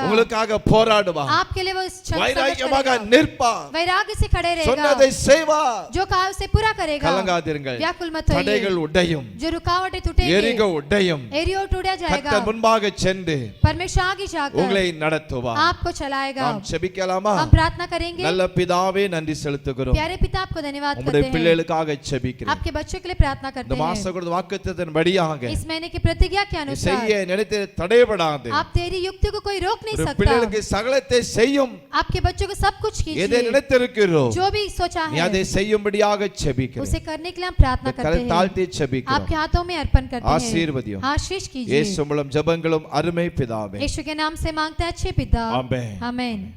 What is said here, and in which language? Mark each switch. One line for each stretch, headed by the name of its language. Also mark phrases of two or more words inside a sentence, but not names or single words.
Tamil: உங்களுக்காக போராடுவார்.
Hindi: आपके लिए वो संघर्ष
Tamil: வைராக்கியமாக
Hindi: करेगा.
Tamil: நிற்பார்.
Hindi: वैराग्य से खड़े रहेगा.
Tamil: சொன்னதை செய்வார்.
Hindi: जो कहा उसे पूरा करेगा.
Tamil: கலங்காதீர்கள்.
Hindi: व्याकुल मत होइए.
Tamil: தடைகள் உடையும்,
Hindi: जो रुकावटें टूटेंगी,
Tamil: எரிகோ உடையும்.
Hindi: एरियो टूटा जाएगा.
Tamil: கர்த்தர் முன்பாக சென்று
Hindi: परमेश्वर आगे जाकर
Tamil: உங்களை நடத்துவார்.
Hindi: आपको चलाएगा.
Tamil: நாம் ஜெபிக்கலாமா?
Hindi: हम प्रार्थना करेंगे.
Tamil: நல்ல பிதாவே நன்றி செலுத்துகிறோம்.
Hindi: प्यारे पिता आपको धन्यवाद
Tamil: உம்முடைய
Hindi: करते हैं.
Tamil: பிள்ளைகளுக்காக ஜெபிக்கிறேன்.
Hindi: आपके बच्चों के लिए प्रार्थना करते
Tamil: இந்த
Hindi: हैं.
Tamil: மாச கொடுத்த வாக்குத்தத்தத்தின்படியாக
Hindi: इस महीने की प्रतिज्ञा के
Tamil: நீ
Hindi: अनुसार
Tamil: செய்ய நினைத்ததை தடைபடாது.
Hindi: आप तेरी युक्ति को कोई रोक नहीं
Tamil: ஒரு
Hindi: सकता.
Tamil: பிள்ளைகளுக்கு சகலத்தை செய்யும்.
Hindi: आपके बच्चों को सब कुछ
Tamil: எதை
Hindi: कीजिए.
Tamil: நினைத்திருக்கிறோ
Hindi: जो भी सोचा
Tamil: நீ
Hindi: है
Tamil: அதை செய்யும்படியாக ஜெபிக்கிறேன்.
Hindi: उसे करने के लिए हम प्रार्थना करते
Tamil: கரை
Hindi: हैं.
Tamil: தாழ்த்தி ஜெபிக்கிறோம்.
Hindi: आपके हाथों में अर्पण करते हैं.
Tamil: ஆசீர்வதியும்.
Hindi: आशीष कीजिए.
Tamil: இயேசு மூலம் ஜெபங்களும் அருமை பிதாவே.
Hindi: यीशु के नाम से मांगते हैं अच्छे पिता.
Tamil: ஆமென்.
Hindi: आमीन.